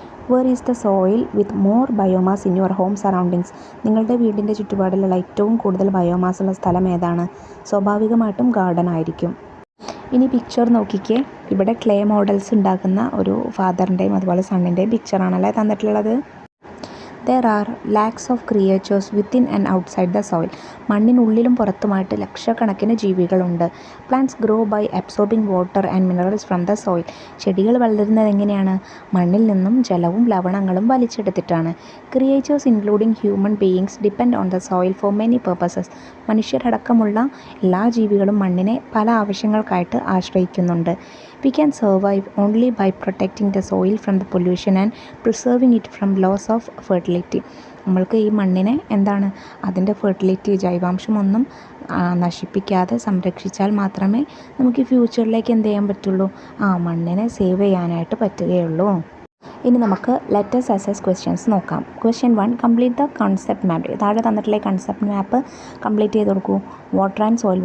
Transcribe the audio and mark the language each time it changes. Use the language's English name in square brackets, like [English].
[English] Where is the soil with more biomass in your home surroundings? [Malayalam] നിങ്ങളുടെ വീടിൻ്റെ ചുറ്റുപാടിലുള്ള ഏറ്റവും കൂടുതൽ ബയോമാസ് ഉള്ള സ്ഥലം ഏതാണ്? സ്വാഭാവികമായിട്ടും ഗാർഡൻ ആയിരിക്കും. ഇനി പിക്ചർ നോക്കിക്കേ. ഇവിടെ ക്ലേ മോഡൽസ് ഉണ്ടാക്കുന്ന ഒരു ഫാദറിൻ്റെയും അതുപോലെ സണ്ണിൻ്റെയും പിക്ചറാണല്ലേ തന്നിട്ടുള്ളത്. [English] There are lakhs of creatures within and outside the soil. [Malayalam] മണ്ണിനുള്ളിലും പുറത്തുമായിട്ട് ലക്ഷക്കണക്കിന് ജീവികളുണ്ട്. [English] Plants grow by absorbing water and minerals from the soil. [Malayalam] ചെടികൾ വളരുന്നത് എങ്ങനെയാണ്? മണ്ണിൽ നിന്നും ജലവും ലവണങ്ങളും വലിച്ചെടുത്തിട്ടാണ്. [English] Creatures including human beings depend on the soil for many purposes. [Malayalam] മനുഷ്യരടക്കമുള്ള എല്ലാ ജീവികളും മണ്ണിനെ പല ആവശ്യങ്ങൾക്കായിട്ട് ആശ്രയിക്കുന്നുണ്ട്. [English] We can survive only by protecting the soil from the pollution and preserving it from loss of fertility. [Malayalam] നമ്മൾക്ക് ഈ മണ്ണിനെ എന്താണ്? അതിൻ്റെ ഫെർട്ടിലിറ്റി, ജൈവാംശമൊന്നും നശിപ്പിക്കാതെ സംരക്ഷിച്ചാൽ മാത്രമേ നമുക്ക് ഈ ഫ്യൂച്ചറിലേക്ക് എന്ത് ചെയ്യാൻ പറ്റുള്ളൂ? മണ്ണിനെ സേവ് ചെയ്യാനായിട്ട് പറ്റുകയുള്ളൂ. ഇനി നമുക്ക് [English] let's assess questions [Malayalam] നോക്കാം. [English] Question 1, complete the concept map. [Malayalam] താഴെ തന്നിട്ടുള്ള കൺസെപ്റ്റ് മാപ്പ് കംപ്ലീറ്റ് ചെയ്ത് കൊടുക്കൂ. [English] Water and soil.